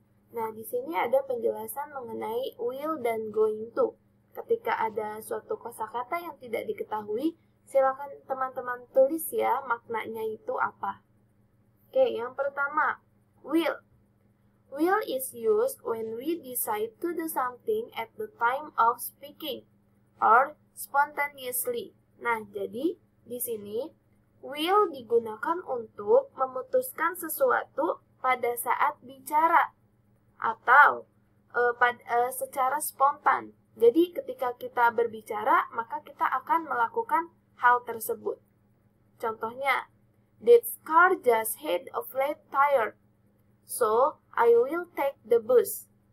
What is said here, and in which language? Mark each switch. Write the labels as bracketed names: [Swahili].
[Indonesian] Nah, di sini ada penjelasan mengenai will dan going to. Ketika ada suatu kosakata yang tidak diketahui, silakan teman-teman tulis ya maknanya itu apa. Oke, yang pertama, will. [English] Will is used when we decide to do something at the time of speaking or spontaneously. [Indonesian] Nah, jadi di sini will digunakan untuk memutuskan sesuatu pada saat bicara atau secara spontan. Jadi ketika kita berbicara, maka kita akan melakukan hal tersebut. Contohnya, [English] that car just had a flat tire, so I will take the bus.